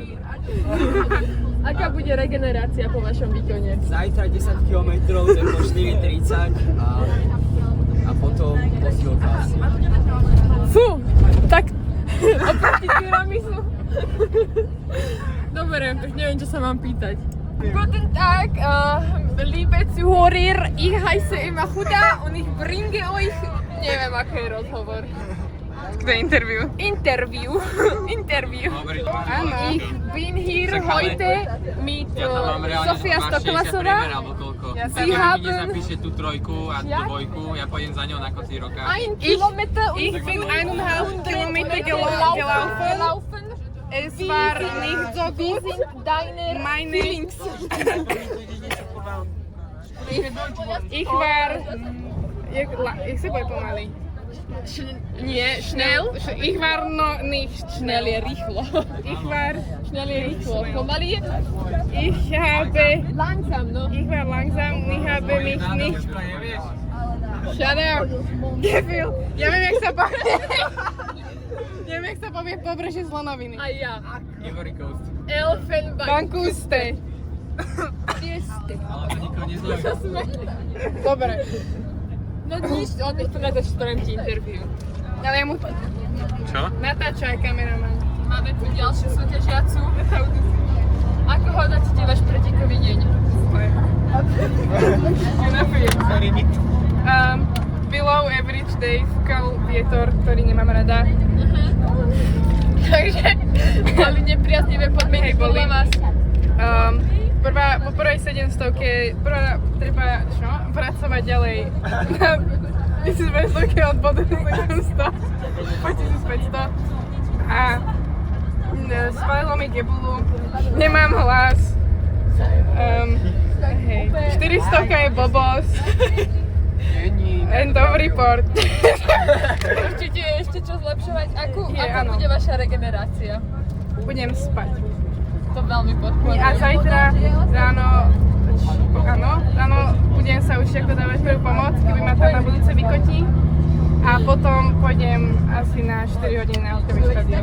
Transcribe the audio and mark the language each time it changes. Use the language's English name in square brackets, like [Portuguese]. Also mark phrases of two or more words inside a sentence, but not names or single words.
[Slovak] Aká bude regenerácia po vašom výkone? Zajtra 10 km, tempo 4:30 a potom posilka asi. Fú, tak oproti tiramisu. Dobre, tak neviem, čo sa mám pýtať. [German] Guten Tag, liebe Zuhörer, ich heiße Emma Huda und ich bringe euch, [Slovak] neviem, aký je rozhovor. To je interview. Interview. Dobre, [German] Ich bin hier [Slovak] Čak, ale- [German] heute mit [Slovak] ja tam mám reálne [German] Sofia [Slovak] máš 60 [German] Stoklasová. [Slovak] priemer alebo koľko. [German] Sie [Slovak] Tak mi [German] haben- [Slovak] nezapíše tú trojku a tú Ja? dvojku, ja pôjdem za ňou na konci roka. [German] 1 Kilometer und Ich bin 1,5 Kilometer gelaufen. gelaufen. Es war nicht so Wie gut. sind deine Meine Feelings? Ich war... [Czech] Jak se bude pomalej? [Slovak] Nie, [German] schnell. Ich war noch nicht [Slovak] Schnell [German] schnell. [Slovak] je rýchlo. [German] Ich war... [Slovak] Schnell je rýchlo. Pomaly je [German] Ich habe... [Slovak] langsam, no. [German] Ich war langsam und ich habe mich nicht... [English] Shut up! [Slovak] Debil! Ja viem, jak sa povie... Neviem, jak sa povie pobrežie slonoviny. A ja. [English] Ivory Coast. [German] Elfenbein. Bankuste. [Slovak] Ale to nikoho nezaujíma. Dobre. No nič, on mi tu natáčam ti interview. Ale ja mu... Čo? Natáčaj kameraman. Máme tu ďalšiu súťažiacu. Ako hodnotíte váš pretekový deň? [English] Below average day [Slovak] fúkal vietor, ktorý nemám rada. Takže boli nepriaznivé podmienky Hej, boli. podľa vás. Po prvej 700-ke treba čo? Pracovať ďalej na 1500-ke od bodu 700 po 1500 a spadlo mi gebulu, nemám hlas, hej, 400-ka je blbosť, [English] end of report. [Slovak] Určite je ešte čo zlepšovať. Ako áno. bude vaša regenerácia? Budem spať. To veľmi podporujem. A zajtra ráno budem sa učiť, ako dávať prvú pomoc, keby ma tam na budúce vykotí. A potom pôjdem asi na 4 hodiny na hotový štadión.